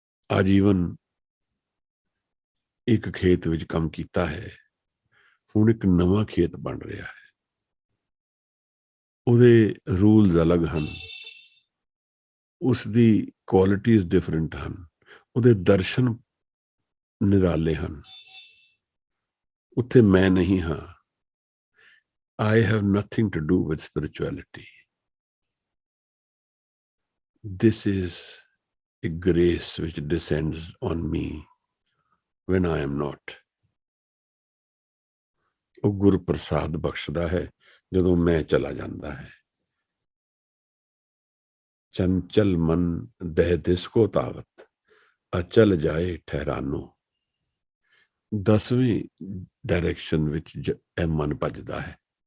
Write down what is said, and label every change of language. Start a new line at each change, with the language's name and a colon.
Punjabi: ਆਜੀਵਨ ਇੱਕ ਖੇਤ ਵਿੱਚ ਕੰਮ ਕੀਤਾ ਹੈ, ਹੁਣ ਇੱਕ ਨਵਾਂ ਖੇਤ ਬਣ ਰਿਹਾ ਹੈ। ਉਹਦੇ ਰੂਲਸ ਅਲੱਗ ਹਨ, ਉਸ ਦੀ ਕੁਆਲਿਟੀਜ਼ ਡਿਫਰੈਂਟ ਹਨ, ਉਹਦੇ ਦਰਸ਼ਨ ਨਿਰਾਲੇ ਹਨ। ਉੱਥੇ ਮੈਂ ਨਹੀਂ ਹਾਂ।
English: I have nothing to do with spirituality. This is a grace which descends on me when I am not.
Punjabi: ਉਹ ਗੁਰ ਪ੍ਰਸਾਦ ਬਖਸ਼ਦਾ ਹੈ ਜਦੋਂ ਮੈਂ ਚਲਾ ਜਾਂਦਾ ਹੈ। ਚੰਚਲ ਮਨ ਦਹਿ ਦਿਸ ਕੋ ਤਾਵਤ, ਅਚਲ ਜਾਏ ਠਹਿਰਾਨੋ। 10ਵੀਂ ਡਾਇਰੈਕਸ਼ਨ ਵਿੱਚ ਇਹ ਮਨ ਭੱਜਦਾ ਹੈ।